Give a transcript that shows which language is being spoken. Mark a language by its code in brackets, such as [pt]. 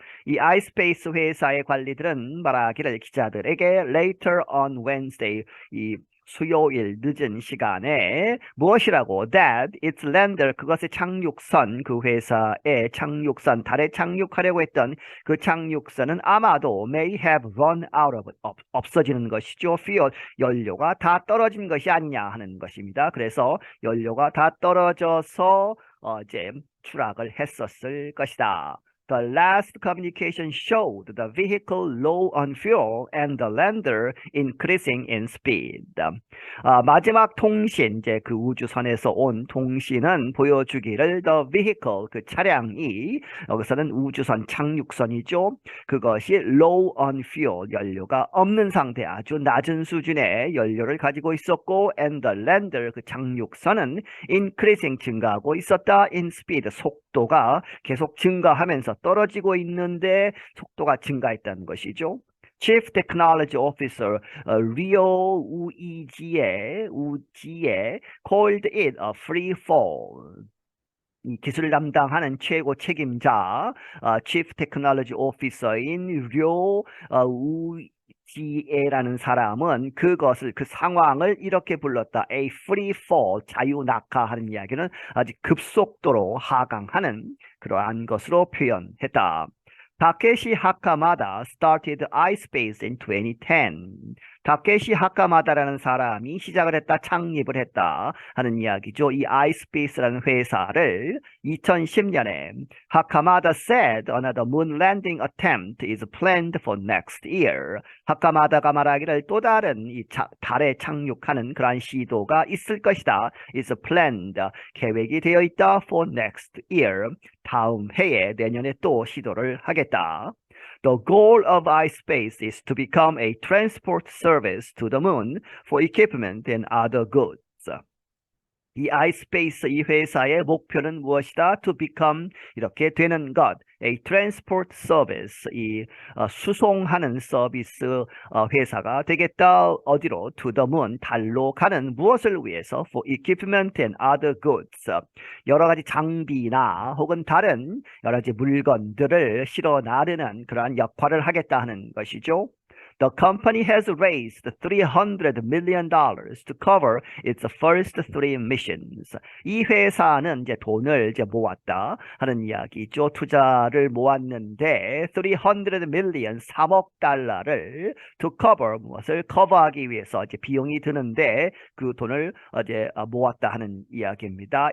[ko] 이 iSpace 회사의 관리들은 말하기를 기자들에게 [en] later on Wednesday [ko] 이 수요일 늦은 시간에 무엇이라고 [en] that its lander [ko] 그것의 착륙선 그 회사의 착륙선 달에 착륙하려고 했던 그 착륙선은 아마도 [en] may have run out of [ko] 없어지는 것이죠. fuel 연료가 다 떨어진 것이 아니냐 하는 것입니다. 그래서 연료가 다 떨어져서 이제 추락을 했었을 것이다. [en] The last communication showed the vehicle low on fuel and the lander increasing in speed. [ko] 마지막 통신, 이제 그 우주선에서 온 통신은 보여주기를 [en] the vehicle, [ko] 그 차량이, 여기서는 우주선 착륙선이죠. 그것이 [en] low on fuel, [ko] 연료가 없는 상태, 아주 낮은 수준의 연료를 가지고 있었고, [en] and the lander, [ko] 그 착륙선은 increasing, 증가하고 있었다. [en] in speed, [ko] 속도가 계속 증가하면서 떨어지고 있는데 속도가 증가했다는 것이죠. [en] Chief Technology Officer 리오 우지에 called it a free fall. [ko] 이 기술을 담당하는 최고 책임자 [en] Chief Technology Officer [ko] 인 료 우지에라는 사람은 그 상황을 이렇게 불렀다. [en] A free fall, [ko] 자유낙하하는 이야기는 아주 급속도로 하강하는 그러한 것으로 표현했다. [en] 다케시 하카마다 started iSpace in 2010. [ko] 다케시 하카마다라는 사람이 시작을 했다, 창립을 했다 하는 이야기죠. 이 iSpace라는 회사를 2010년에 [en] 하카마다 said another moon landing attempt is planned for next year. [ko] 하카마다가 말하기를 또 다른 이 달에 착륙하는 그러한 시도가 있을 것이다. [en] is planned, [ko] 계획이 되어 있다 [en] for next year. [ko] 다음 해에 내년에 또 시도를 하겠다. [en] The goal of iSpace is to become a transport service to the moon for equipment and other goods. [ko] 이 iSpace 이 회사의 목표는 무엇이다? [en] To become [ko] 이렇게 되는 것. [en] A transport service [ko] 이 수송하는 서비스 회사가 되겠다. 어디로? [en] To the moon [ko] 달로 가는 무엇을 위해서? [en] For equipment and other goods. [ko] 여러 가지 장비나 혹은 다른 여러 가지 물건들을 실어 나르는 그러한 역할을 하겠다 하는 것이죠. [en] The company has raised $300 million to cover its first three missions. [ko] 이 회사는 이제 돈을 이제 모았다 하는 이야기죠. 투자를 모았는데 300 million, 3억 달러를 [en] to cover, [ko] 무엇을 커버하기 위해서 이제 비용이 드는데 그 돈을 이제 모았다 하는 이야기입니다.